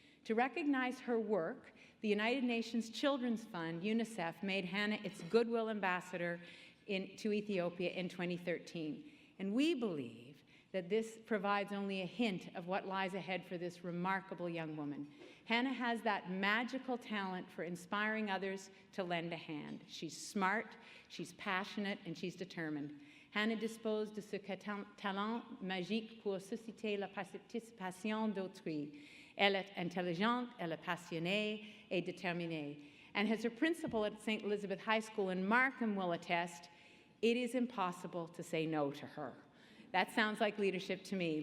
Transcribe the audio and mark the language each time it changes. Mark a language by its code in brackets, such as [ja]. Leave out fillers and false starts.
[en] To recognize her work, the United Nations Children's Fund, UNICEF, made Hannah its Goodwill Ambassador to Ethiopia in 2013. And we believe that this provides only a hint of what lies ahead for this remarkable young woman. Hannah has that magical talent for inspiring others to lend a hand. She's smart, she's passionate, and she's determined. [fr] Hannah dispose de ce talent magique pour susciter la participation d'autrui. Elle est intelligente, elle est passionnée et déterminée. [en] And as her principal at St. Elizabeth High School in Markham will attest, it is impossible to say no to her. That sounds like leadership to me.